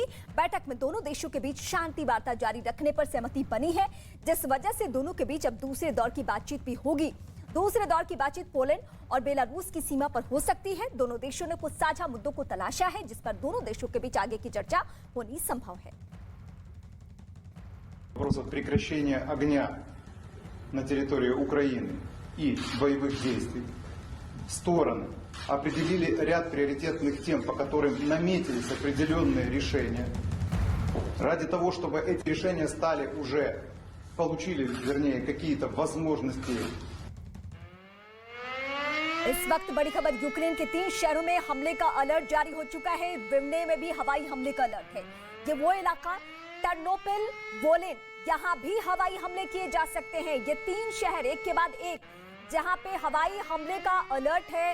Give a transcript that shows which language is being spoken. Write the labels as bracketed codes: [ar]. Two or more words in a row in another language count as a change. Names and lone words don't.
[hi] बैठक में दोनों देशों के बीच शांति वार्ता जारी रखने पर सहमति बनी है, जिस वजह से दोनों के बीच अब दूसरे दौर की बातचीत भी होगी। दूसरे दौर की बातचीत पोलैंड और बेलारूस की सीमा पर हो सकती है। दोनों देशों ने कुछ साझा मुद्दों को तलाशा है, जिस पर दोनों देशों के बीच आगे की चर्चा होनी संभव है। [ru] Вопросов прекращения огня на территории Украины и боевых действий стороны определили ряд приоритетных тем, по которым наметились определенные решения. Ради того, чтобы эти решения получили, вернее, какие-то возможности. [hi] इस वक्त बड़ी खबर, यूक्रेन के 3 शहरों में हमले का अलर्ट जारी हो चुका है। विवने में भी हवाई हमले का अलर्ट है। ये वो इलाका टर्नोपिल, वोलिन, यहाँ भी हवाई हमले किए जा सकते हैं। ये 3 शहर एक के बाद एक जहाँ पे हवाई हमले का अलर्ट है।